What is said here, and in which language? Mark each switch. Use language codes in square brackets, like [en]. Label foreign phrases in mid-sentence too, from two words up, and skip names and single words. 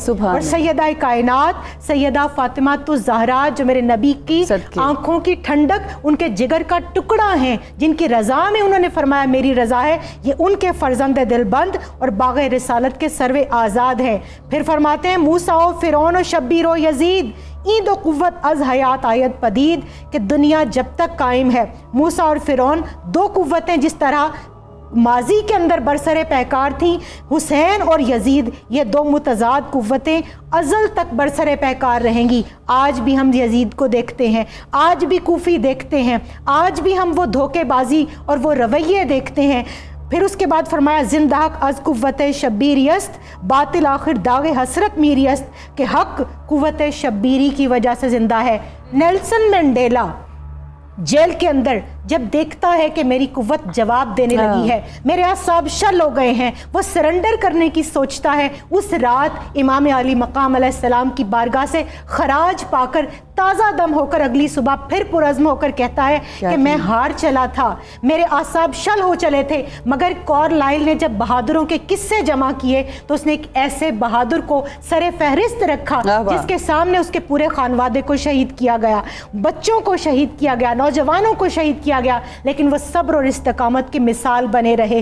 [ur] اور سیدہ کائنات سیدہ فاطمہ الزہرا جو میرے نبی کی آنکھوں کی ٹھنڈک، ان کے جگر کا ٹکڑا ہیں، جن کی رضا میں انہوں نے فرمایا میری رضا ہے. یہ ان کے فرزند دل بند اور باغ رسالت کے سرو آزاد ہیں. پھر فرماتے ہیں [fa] موسیٰ و فرعون و شبیر و یزید این دو قوت از حیات آیت پدید، [ur] کہ دنیا جب تک قائم ہے موسیٰ اور فرعون 2 قوتیں جس طرح ماضی کے اندر برسر پیکار تھیں، حسین اور یزید یہ 2 متضاد قوتیں ازل تک برسر پیکار رہیں گی. آج بھی ہم یزید کو دیکھتے ہیں، آج بھی کوفی دیکھتے ہیں، آج بھی ہم وہ دھوکے بازی اور وہ رویے دیکھتے ہیں. پھر اس کے بعد فرمایا [fa] زندہ حق از قوت شبیری است، باطل آخر داغ حسرت میری است، [ur] کہ حق قوت شبیری کی وجہ سے زندہ ہے۔ نیلسن منڈیلا جیل کے اندر جب دیکھتا ہے کہ میری قوت جواب دینے لگی ہے، میرے اعصاب شل ہو گئے ہیں، وہ سرنڈر کرنے کی سوچتا ہے، اس رات امام علی مقام [ar] علیہ السلام [ur] کی بارگاہ سے خراج پا کر تازہ دم ہو کر اگلی صبح پھر پرعزم ہو کر کہتا ہے کہ میں ہار چلا تھا، میرے اعصاب شل ہو چلے تھے، مگر کارلائل نے جب بہادروں کے قصے جمع کیے تو اس نے ایک ایسے بہادر کو سر فہرست رکھا جس کے سامنے اس کے پورے خانوادے کو شہید کیا گیا، بچوں کو شہید کیا گیا، نوجوانوں کو شہید کیا گیا، لیکن وہ صبر اور استقامت کی مثال بنے رہے۔